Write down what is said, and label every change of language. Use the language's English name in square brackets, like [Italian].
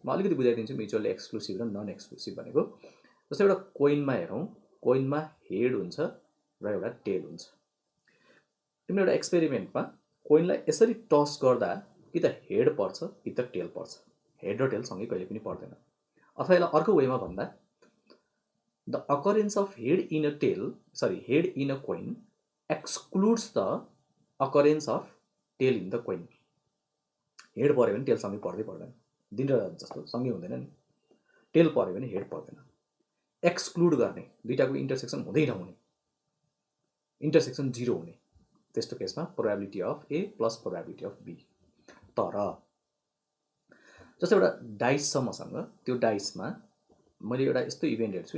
[Nepali] म अलिकति बुझाइदिन्छु mutually exclusive र नन एक्सक्लुसिभ भनेको. जस्तै एउटा कोइनमा हेरौँ, कोइनमा हेड हुन्छ र एउटा टेल हुन्छ. तिम्रो एउटा एक्सपेरिमेन्टमा कोइनलाई यसरी टस गर्दा कि त हेड पर्छ कि त टेल पर्छ. हेड र टेल सँगै कहिले पनि पर्दैन. अथवा यसलाई अर्को वेमा भन्दा, [English] the occurrence of head in a tail, head in a coin excludes the occurrence of tail in the coin. [Nepali] Head पर्यो भने टेल सँगै पर्दै पर्दैन. दिन र रात जस्तो सँगै हुँदैन नि. टेल पर्यो भने हेड पर्दैन. एक्सक्लुड गर्ने, दुईटाको इन्टरसेक्सन हुँदै नहुने, इन्टरसेक्सन 0 हुने, त्यस्तो केसमा probability of A plus probability of B. तर जस्तो एउटा डाइस छ मसँग, त्यो डाइसमा मैले एउटा यस्तो इभेन्ट हेर्छु.